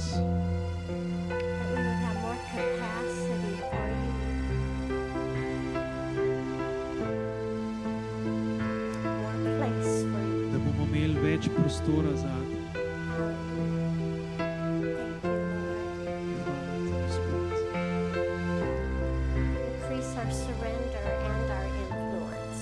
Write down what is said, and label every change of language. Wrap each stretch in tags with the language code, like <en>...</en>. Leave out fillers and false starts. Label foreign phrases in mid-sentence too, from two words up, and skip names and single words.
<en>That we would have more capacity for you. More place for you.</en> <sl>da bomo imeli več prostora za te.</sl> <en>Thank you, Lord.</en> <sl>Hvala ti, Gospod.</sl> <en>Increase our surrender and our influence.</en>